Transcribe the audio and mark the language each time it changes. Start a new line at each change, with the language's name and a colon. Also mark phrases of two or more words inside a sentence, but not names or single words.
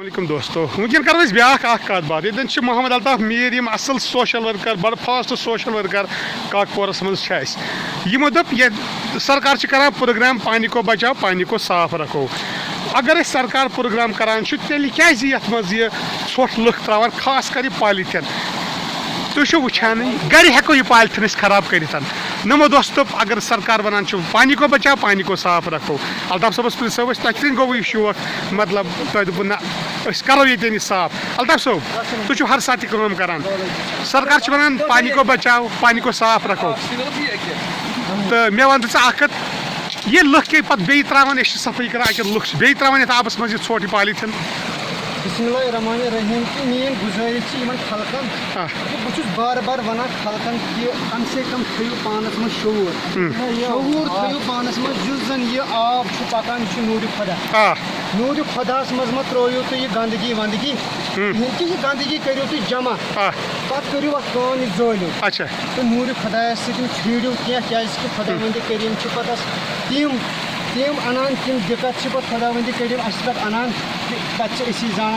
Kashmiri: علیکم دوستو ونکن کرو أسۍ بیاکھ اکھ کتھ باتھ ییٚتٮ۪ن چھِ محمد الطاف میٖر یِم اصل سوشل ورکر بڑٕ فاسٹ سوشل ورکر کاکپورس منٛز چھِ اَسہِ یِمو دوٚپ ییٚتہِ سرکار چھِ کران پروگرام
Urdu: پانی کو بچاو پانی کو صاف رکھو
Kashmiri: اگر أسۍ سرکار پروگرام کران چھُ تیٚلہِ کیازِ یتھ منٛز یہِ ژھۄٹھ لُکھ تراوان خاص کر یہِ پالِتھیٖن تُہۍ چھِو وٕچھانٕے گرِ ہٮ۪کو یہِ پالِتھیٖن أسۍ خراب کٔرِتھ نمو دوست دوٚپ اگر سرکار ونان چھُ
Urdu: پانی کو بچاو پانی کو صاف رکھو
Kashmiri: الطاف صٲبس پرٛژھو أسۍ تۄہہِ کِتھ کٔنۍ گوٚوٕ یہِ شوق مطلب تۄہہِ دوٚپوُ نہ أسۍ کرو ییٚتٮ۪ن یہِ صاف الطاف صٲب تُہۍ چھِو ہر ساتہٕ یہِ کٲم کران سرکار چھِ ونان
Urdu: پانی کو بچاو پانی کو صاف رکھو
Kashmiri: تہٕ مےٚ ون تہٕ ژٕ اکھ کتھ ییٚلہِ لُکھ کے پتہٕ بیٚیہِ تراوان أسۍ چھِ صفٲیی کران اَکہِ لُکھ چھِ بیٚیہِ تراوان یتھ آبس منٛز یہِ ژھۄٹھ یہِ پالِتھیٖن
Arabic: بسم اللہ الرحمن الرحیم
Urdu: کہ میری گزارش
Kashmiri: خلقن بہٕ چھُس بار بار ونان خلقن
Urdu: کہ کم سے کم
Kashmiri: تھٲیِو پانس منٛز شعوٗر تھٲیِو پانس منٛز یُس زن یہِ آب چھُ پکان یہِ چھُ نوٗرِ خۄدا نوٗرِ خۄداہس منٛز ما ترٲیِو تُہۍ یہِ گنٛدگی ونٛدگی کہِ یہِ گنٛدگی کٔرِو تُہۍ جمع پتہٕ کٔرِو اتھ کٲم یہِ زٲلِو تہٕ نوٗرِ خۄدایس سۭتۍ ژھیٖرِو کینٛہہ کیازِ کہِ خۄدا وندِ کریٖم چھِ پتہٕ تِم انان تِم دِقت چھِ پتہٕ خۄدا وندِ کریٖم اسہِ پٮ۪ٹھ انان پتہٕ چھِ أسی زانان